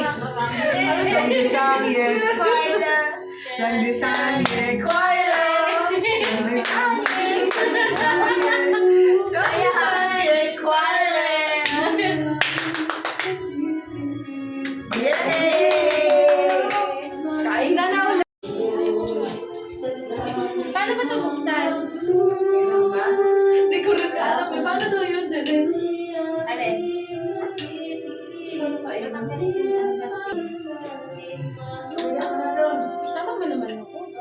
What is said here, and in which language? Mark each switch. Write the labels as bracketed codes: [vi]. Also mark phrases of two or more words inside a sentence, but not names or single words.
[zh] 生日生日快乐，生日生日快乐，生日生日生日生日快乐， [tl] 耶！kain na na ulit. Paano ba ito buksan? Hindi ko rin alam. Paano daw yun, Janice? Alin? Isama mo naman ako.